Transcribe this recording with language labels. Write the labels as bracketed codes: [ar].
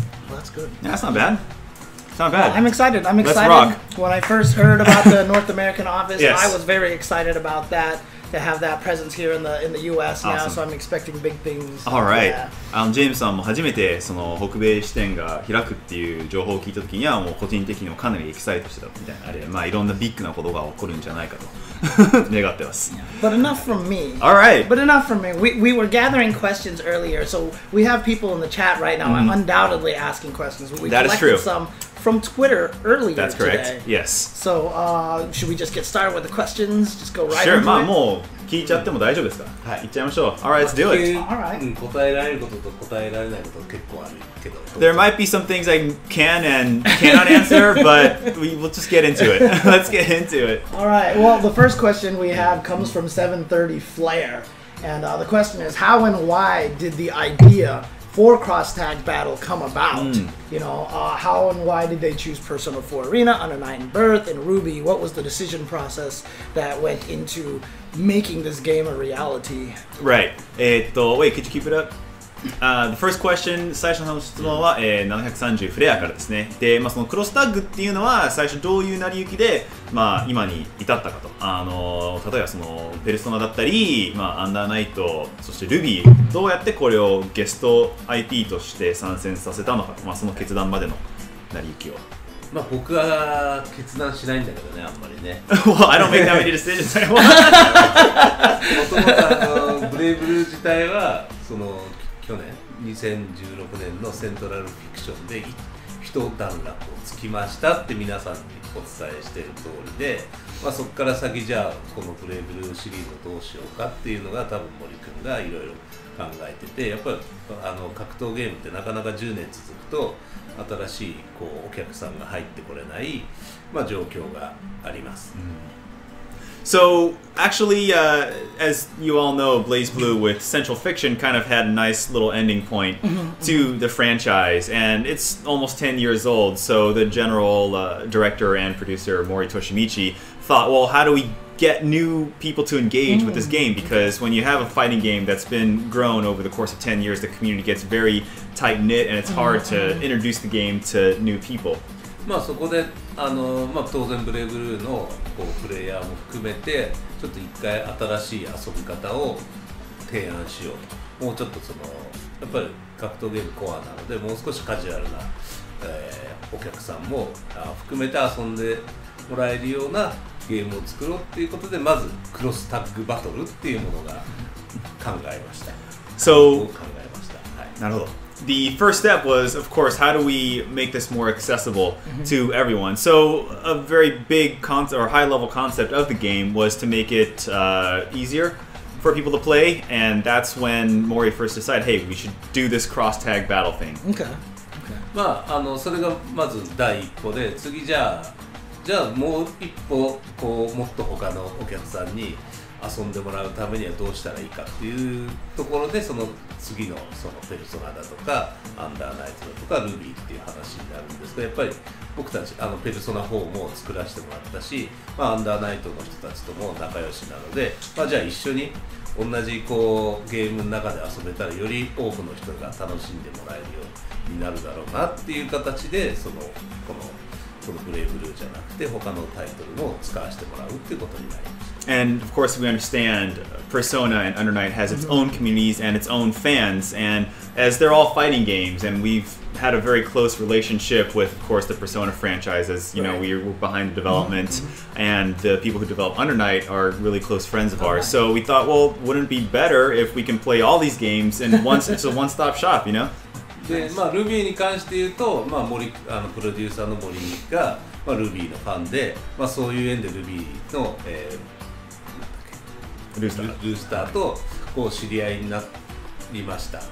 [en] That's good. Yeah, that's not bad. It's not bad. I'm excited. Let's rock. When I first heard about the North American office, yes. I was very excited about that. To have that presence here in the U.S. now, so I'm expecting big things. All right. [ja] ジェームスさんも初めてその北米支店が開くっていう情報を聞いたときにはもう個人的にもかなりエキサイトしてたみたいなあれまあいろんなビッグなことが起こるんじゃないかと願ってます。 [en] But enough from me. All right. But enough from me. We were gathering questions earlier, so we have people in the chat right now undoubtedly asking questions. We that is true. Some from Twitter earlier That's correct. Today. Yes. So should we just get started with the questions? Just go right Sure. into it? [ja] まあもう聞いちゃっても大丈夫ですか？はい。行っちゃいましょう。 [en] Alright, let's do it. Alright. [ja] 答えられることと答えられないこと結構あるけど。 [en] There might be some things I can and cannot answer, but we'll just get into it. Let's get into it. Alright. Well, the first question we have comes from 730 Flair. And the question is, how and why did the idea for Cross Tag Battle come about? You know, how and why did they choose Persona 4 Arena, Under Night and Birth, and Ruby? What was the decision process that went into making this game a reality? Right. Wait, could you keep it up? The first question, [ja] 最初の質問は、730フレアからですね。で、まあ、そのクロスタッグっていうのは最初どういう成り行きで、まあ、今に至ったかと。例えばそのペルソナだったり、まあ、アンダーナイト、そしてルビー、どうやってこれをゲスト IP として参戦させたのか、まあ、その決断までの成り行きを。まあ僕は決断しないんだけどね、あんまりね。 [en] Well, I don't make that many decisions. [ja] もともとブレイブルー自体はその去年2016年のセントラルフィクションで一段落をつきましたって皆さんにお伝えしている通りで、まあ、そこから先じゃあこのブレイブルーシリーズをどうしようかっていうのが多分森君がいろいろ考えてて、やっぱり格闘ゲームってなかなか10年続くと新しいこうお客さんが入ってこれない、まあ、状況があります。 [en] So, actually, as you all know, BlazBlue with Central Fiction kind of had a nice little ending point to the franchise, and it's almost 10 years old, so the general director and producer, Mori Toshimichi, thought, well, how do we get new people to engage with this game? Because when you have a fighting game that's been grown over the course of 10 years, the community gets very tight-knit, and it's hard to introduce the game to new people. [ja] まあそこでまあ、当然ブレイブルーのこうプレイヤーも含めてちょっと一回新しい遊び方を提案しようと。もうちょっとそのやっぱり格闘ゲームコアなのでもう少しカジュアルな、お客さんも含めて遊んでもらえるようなゲームを作ろうっていうことでまずクロスタッグバトルっていうものが考えました。 [en] So, [ja] 考えました。はい。なるほど。 [en] the first step was, of course, how do we make this more accessible to everyone? So a very big concept or high-level concept of the game was to make it easier for people to play, and that's when Mori first decided, hey, we should do this cross-tag battle thing. Okay. [ja] まあそれがまず第一歩で、次じゃあもう一歩こうもっと他のお客さんに遊んでもらうためにはどうしたらいいかっていうところで、その次のそのペルソナだとかアンダーナイトだとかルビーっていう話になるんですけど、やっぱり僕たちペルソナ4も作らせてもらったし、アンダーナイトの人たちとも仲良しなので、じゃあ一緒に同じこうゲームの中で遊べたらより多くの人が楽しんでもらえるようになるだろうなっていう形で、このブレイブルーじゃなくて他のタイトルも使わせてもらうっていうことになります。 [en] And of course, we understand Persona and Under Night has its own communities and its own fans, and as they're all fighting games, and we've had a very close relationship with, of course, the Persona franchise, as you know, we were behind the development, and the people who develop Under Night are really close friends of ours. So we thought, well, wouldn't it be better if we can play all these games in it's a one-stop shop, you know? [ja] でルビーに関して言うと、森プロデューサーの森が、ルビーのファンで、そういう縁でルビーの、ルースターとこう知り合いになりました。